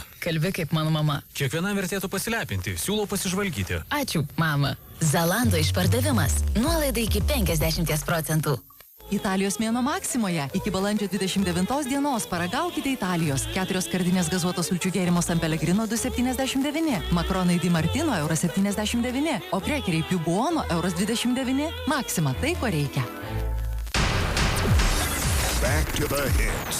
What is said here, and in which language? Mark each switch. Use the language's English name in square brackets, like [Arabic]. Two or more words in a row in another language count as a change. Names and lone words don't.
[Lithuanian] Kalbi kaip mano mama. Kiekvienam vertėtų pasilepinti, siūlau pasižvalgyti. Ačiū, mama. Zalando išpardavimas. Nuolaida iki 50%. Italijos mėnuo Maksimoje. Iki balandžio 29 dienos paragaukite Italijos. 4 skardinės gazuotos sulčių gėrimo San Pellegrino €2,79. Makaronai Di Martino €79. O krekeriai Più Buono €29. Maksima, tai ko reikia. [English] Back to the hits.